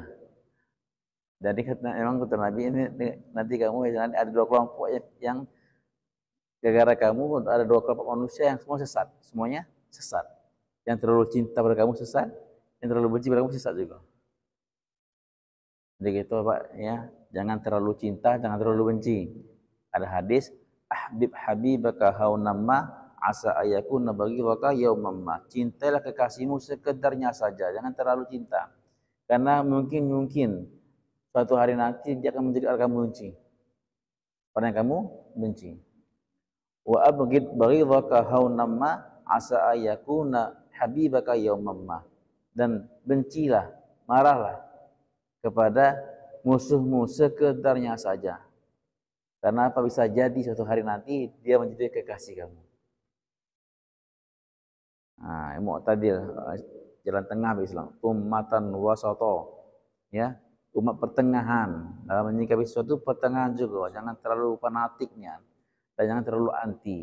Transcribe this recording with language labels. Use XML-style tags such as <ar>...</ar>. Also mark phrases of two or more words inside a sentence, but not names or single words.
<id>Jadi memang kata Nabi ini nanti kamu ada 2 kelompok yang gara-gara kamu ada 2 kelompok manusia yang semua sesat, semuanya sesat. Yang terlalu cinta pada kamu sesat, yang terlalu benci pada kamu sesat juga. Jadi gitu Pak ya, jangan terlalu cinta, jangan terlalu benci. Ada hadis,</id> <ar>أحبب حبيبك هونا ما عسى أن يكون بغيضك يوما ما.</ar> <id>Cintailah kekasihmu sekedarnya saja, jangan terlalu cinta. Karena mungkin suatu hari nanti dia akan menjadi orang kamu benci. Orang yang kamu benci.</id> <ar>وأبغض بغيضك هونا ما عسى أن يكون حبيبك يوما ما.</ar> <id>Dan bencilah, marahlah kepada musuhmu sekedarnya saja. Karena apa, bisa jadi suatu hari nanti dia menjadi kekasih kamu. Nah, Mu'tadil, jalan tengah Islam,</id> <ar>أمة وسطا,</ar> <id>ya, umat pertengahan dalam menyikapi sesuatu, pertengahan juga, jangan terlalu fanatiknya dan jangan terlalu anti.</id>